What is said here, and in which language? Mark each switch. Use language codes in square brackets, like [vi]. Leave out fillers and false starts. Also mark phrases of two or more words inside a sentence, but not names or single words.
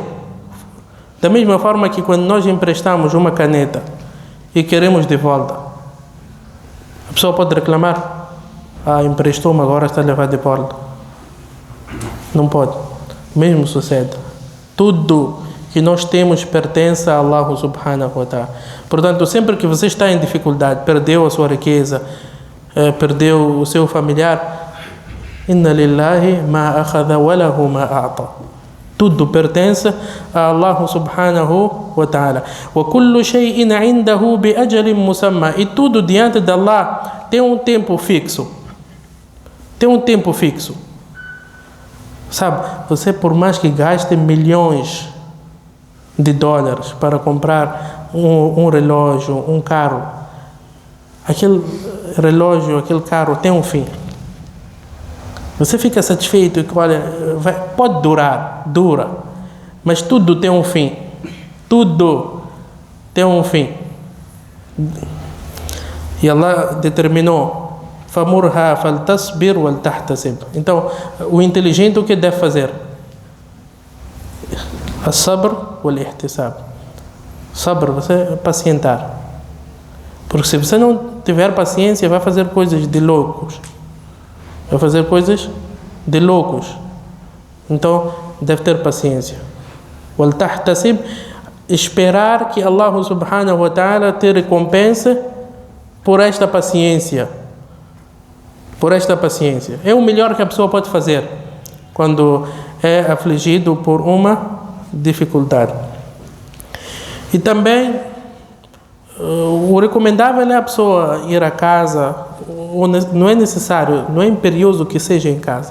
[pt] Da mesma forma que quando nós emprestamos uma caneta e queremos de volta, a pessoa pode reclamar: emprestou-me, agora está a levar de volta. Não pode. O mesmo sucede. Tudo que nós temos pertence a [ar] الله سبحانه وتعالى. [pt] Portanto, sempre que você está em dificuldade, perdeu a sua riqueza, perdeu o seu familiar, [ar] إن لله ما أخذ وله ما أعطى. [pt] Tudo pertence a [ar] الله سبحانه وتعالى. وَكُلُّ شَيْءٍ عِنْدَهُ بِأَجَلٍ مُسَمَّى. [pt] E tudo diante de Allah tem um tempo fixo. Tem um tempo fixo. Sabe, você por mais que gaste milhões de dólares para comprar um relógio, um carro, aquele relógio, aquele carro tem um fim. Você fica satisfeito que, olha, pode durar, dura, mas tudo tem um fim. Tudo tem um fim. E Allah determinou: [ar] فَمُرْهَا فَلْتَصْبِرْ وَلْتَحْتَسِبْ. [pt] Então, o inteligente o que deve fazer? [ar] الصبر والاحتساب. [pt] Sabr, você pacientar. Porque se você não tiver paciência, vai fazer coisas de loucos. Vai fazer coisas de loucos. Então, deve ter paciência. وَلْتَحْتَسِبْ. Esperar que [ar] الله سبحانه وتعالى [pt] te recompense por esta paciência. Por esta paciência. É o melhor que a pessoa pode fazer quando é afligido por uma dificuldade. E também o recomendável é a pessoa ir a casa, não é necessário, não é imperioso que seja em casa.